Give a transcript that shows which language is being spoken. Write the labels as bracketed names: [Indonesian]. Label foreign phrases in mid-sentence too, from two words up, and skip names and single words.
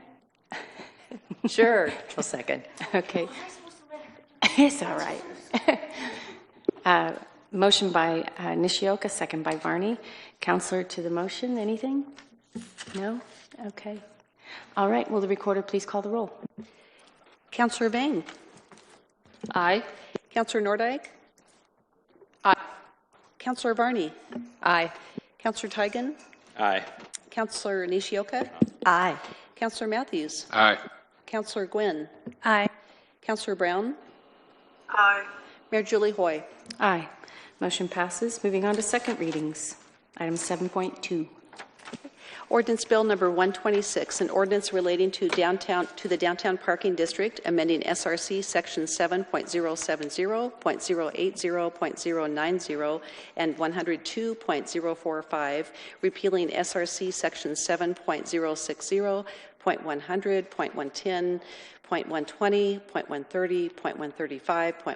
[English] Sure, I'll second. Okay. It's all right. Motion by Nishioka, second by Varney. Councilor to the motion, anything? No? Okay. All right, will the recorder please call the roll? Councilor Vang. Aye. Councilor Nordyke. Aye. Councilor Varney. Aye. Councilor Tigan. Aye. Councilor Nishioka. Aye. Councilor Matthews. Aye. Councilor Gwynn. Aye. Councilor Brown. Aye. Mayor Julie Hoy. Aye. Motion passes. Moving on to second readings. Item 7.2. Ordinance Bill number 126, an ordinance relating to the downtown parking district, amending SRC section 7.070, .080, .090, and 102.045, repealing SRC section 7.060, .100, .110, .120, .130, .135,